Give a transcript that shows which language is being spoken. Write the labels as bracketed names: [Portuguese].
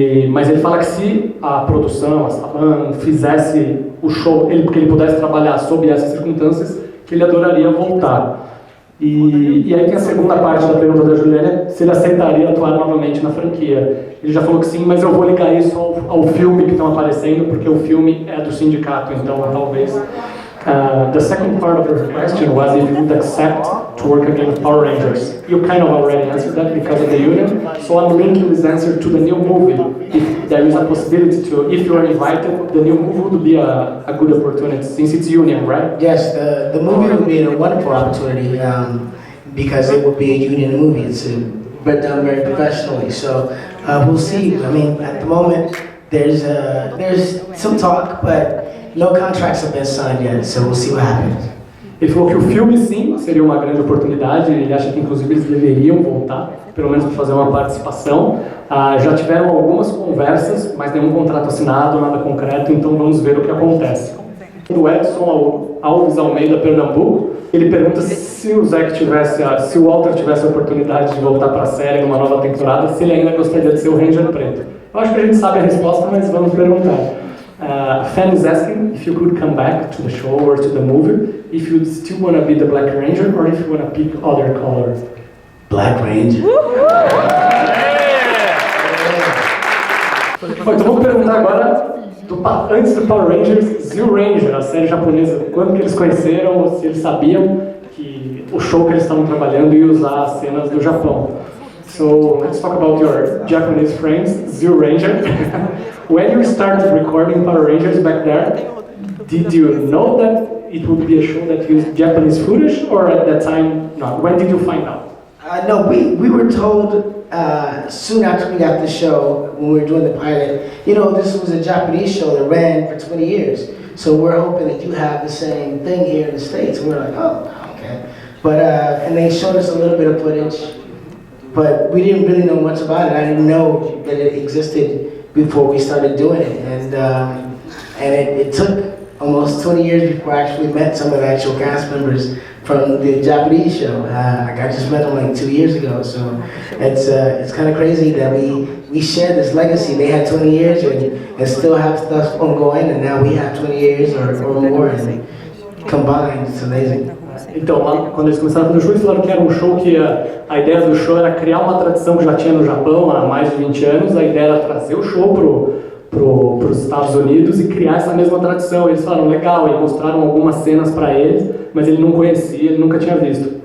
[Portuguese] Mas ele fala que se a produção, a Saban, fizesse o show, que ele pudesse trabalhar sob essas circunstâncias, que ele adoraria voltar. E aí tem a segunda parte da pergunta da Juliana, se ele aceitaria atuar novamente na franquia. Ele já falou que sim, mas eu vou ligar isso ao filme que estão aparecendo, porque o filme é do sindicato, então talvez... [English] the second part of your question was if you would accept to work again with Power Rangers. You kind of already answered that because of the union, so I'm linking this answer to the new movie. If there is a possibility to, if you are invited, the new movie would be a good opportunity since it's union, right? Yes, the movie would be a wonderful opportunity because it would be a union movie. It's done very professionally, so we'll see. I mean, at the moment, there's some talk, but no contracts have been signed yet, so we'll see what happens. [Portuguese] Ele falou que o filme, sim, seria uma grande oportunidade. Ele acha que, inclusive, eles deveriam voltar, pelo menos para fazer uma participação. Já tiveram algumas conversas, mas nenhum contrato assinado, nada concreto, então vamos ver o que acontece. Do Edson Alves Almeida, Pernambuco, ele pergunta se o Walter tivesse a oportunidade de voltar para a série numa nova temporada, se ele ainda gostaria de ser o Ranger Preto. Eu acho que a gente sabe a resposta, mas vamos perguntar. [English] A fan is asking if you could come back to the show or to the movie, if you still want to be the Black Ranger or if you want to pick other color. Black Ranger. [Portuguese] Bom, então vamos perguntar agora, antes do Power Rangers, Zero Ranger, a série japonesa, quando que eles conheceram, se eles sabiam que o show que eles estavam trabalhando ia usar as cenas do Japão. [English] So let's talk about your Japanese friends, Zero Ranger. When you started recording Power Rangers back there, did you know that it would be a show that used Japanese footage, or at that time, no? When did you find out? No, we were told soon after we got the show, when we were doing the pilot, this was a Japanese show that ran for 20 years. So we're hoping that you have the same thing here in the States. And we're like, oh, okay. But, and they showed us a little bit of footage, but we didn't really know much about it. I didn't know that it existed before we started doing it. And it took almost 20 years before I actually met some of the actual cast members from the Japanese show. I just met them like 2 years ago, so it's kind of crazy that we share this legacy. They had 20 years and still have stuff ongoing, and now we have 20 years or more, and combined, it's amazing. [Portuguese] Então, lá, quando eles começaram a fazer o show, eles falaram que era um show que a ideia do show era criar uma tradição que já tinha no Japão há mais de 20 anos. A ideia era trazer o show os Estados Unidos e criar essa mesma tradição. Eles falaram, legal, e mostraram algumas cenas para ele, mas ele não conhecia, ele nunca tinha visto.